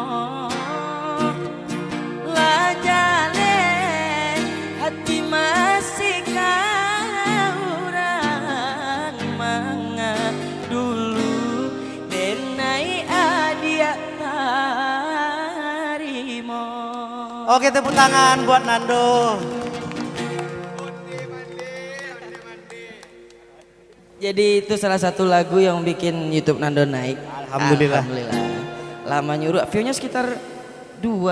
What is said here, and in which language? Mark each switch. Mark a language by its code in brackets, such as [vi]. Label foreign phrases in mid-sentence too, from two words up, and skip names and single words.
[min] lah jale hati masih kauran manga dulu denai hadiah tarimo. [id] Oke, tepuk tangan buat Nando. Jadi itu salah satu lagu yang bikin YouTube Nando naik. Alhamdulillah. Alhamdulillah. Lama nyuruh, view-nya sekitar 2